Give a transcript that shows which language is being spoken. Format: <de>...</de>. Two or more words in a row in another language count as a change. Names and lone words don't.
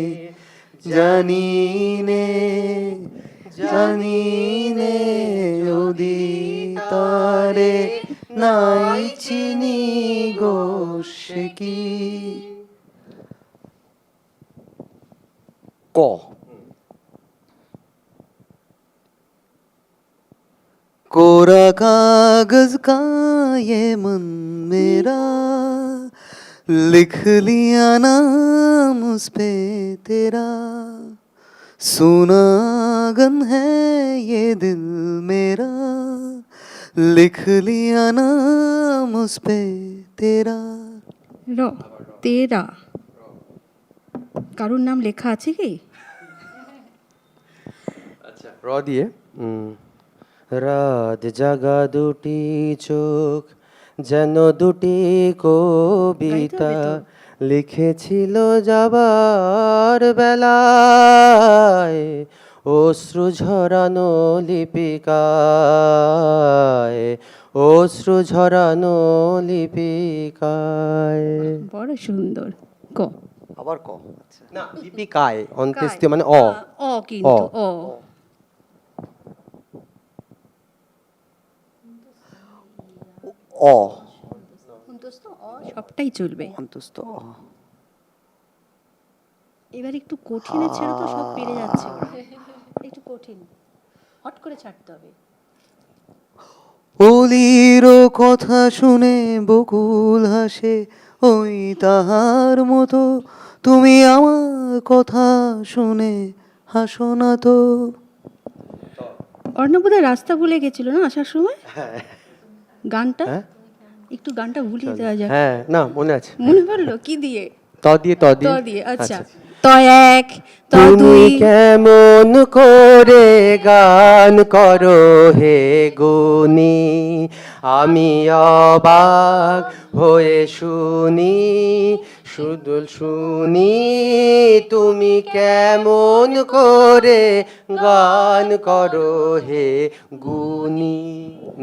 <bn>জানিনে যদি তারে নাই চিনি গো সে কি</bn> <hi>ক कोरा कागज का ये मन मेरा लिख लिया नाम उस पे तेरा सुनागन है ये दिल मेरा लिख लिया नाम उस पे तेरा</hi> <bn>র তেরা কারুর নাম লেখা আছে কি? আচ্ছা র দিয়ে রাত জাগা দুটি চোখ যেন দুটি কবিতা লিখেছিল যাবার বেলায় অশ্রু ঝরানো লিপিকায় অশ্রু ঝরানো লিপিকায়। বড় সুন্দর। ক আবার ক আচ্ছা না লিপিকায় অন্ত্যেষ্টি মানে অ অ কিন্তু অ অ সবটাই চলবে। অন্তস্থ এবার একটু কঠিনে ছেড়ে তো সব পেরে যাচ্ছে ওরা। একটু কঠিন হট করে ছাড়তে হবে। অলির কথা শুনে বকুল হাসে ওই তাহার মতো তুমি আমার কথা শুনে হাসো না তো। অর্ণবদের রাস্তা ভুলে গেছিল না আসার সময় গানটা হ্যাঁ? একটু গানটা ভুলিয়ে দেওয়া যায়। হ্যাঁ না মনে আছে মনে পড়লো কি দিয়ে? ত দিয়ে ত দিয়ে আচ্ছা ত এক ত তুমি দুই কেমন করে গান করো হে গুনি আমি অবাক হয়ে শুনি শুধু শুনি তুমি কেমন করে গান করো হে গুনি ন</bn>